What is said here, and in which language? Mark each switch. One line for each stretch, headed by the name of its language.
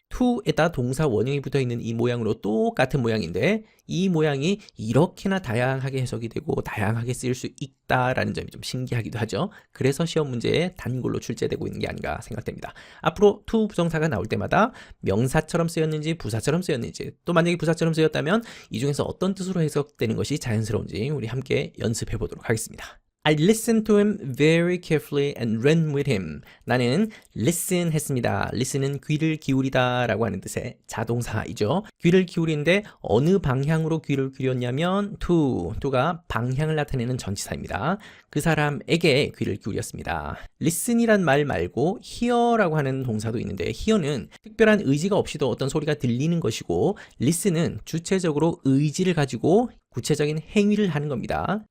Korean: to에다 동사 원형이 붙어있는 이 모양으로 똑같은 모양인데 이 모양이 이렇게나 다양하게 해석이 되고 다양하게 쓰일 수 있다라는 점이 좀 신기하기도 하죠. 그래서 시험 문제에 단골로 출제되고 있는 게 아닌가 생각됩니다. 앞으로 to 부정사가 나올 때마다 명사처럼 쓰였는지 부사처럼 쓰였는지 또 만약에 부사처럼 쓰였다면 이 중에서 어떤 뜻으로 해석되는 것이 자연스러운지 우리 함께 연습해 보도록 하겠습니다.
English: I listened to him very carefully and ran with him.
Korean: 나는 listen 했습니다. listen은 귀를 기울이다 라고 하는 뜻의 자동사이죠. 귀를 기울이는데 어느 방향으로 귀를 기울였냐면 to가 방향을 나타내는 전치사입니다. 그 사람에게 귀를 기울였습니다. listen이란 말 말고 hear라고 하는 동사도 있는데 hear는 특별한 의지가 없이도 어떤 소리가 들리는 것이고 listen은 주체적으로 의지를 가지고 구체적인 행위를 하는 겁니다.